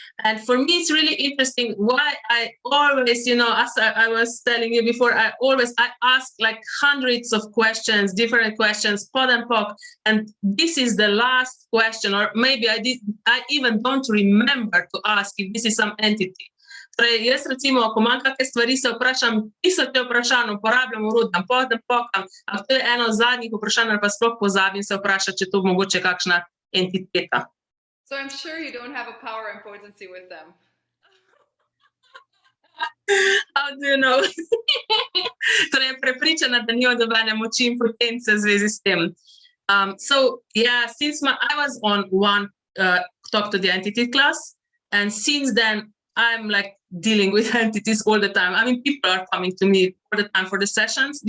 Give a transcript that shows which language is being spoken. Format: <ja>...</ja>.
<en>And for me, it's really interesting why I always, as I was telling you before, I ask like hundreds of questions, different questions, pod and poc, and this is the last question, or maybe I even don't remember to ask if this is some entity.</en> <sl>Torej, jaz recimo, ko imam kakšne stvari, se vprašam, tisoče vprašanj, uporabljam urodja, podam, pokam, ampak to je eno zadnjih vprašanj, ali pa sploh pozabim se vprašati, če to mogoče kakšna entiteta.</sl> <en>So I'm sure you don't have a power and potency with them. How do you know?</en> <sl>Torej, prepričana, da ni nobene moči in potence v zvezi s tem.</sl> <en>So, yeah, since I was on one Talk to the Entity class, and since then, I'm like dealing with entities all the time. I mean, people are coming to me all the time for the sessions.</en>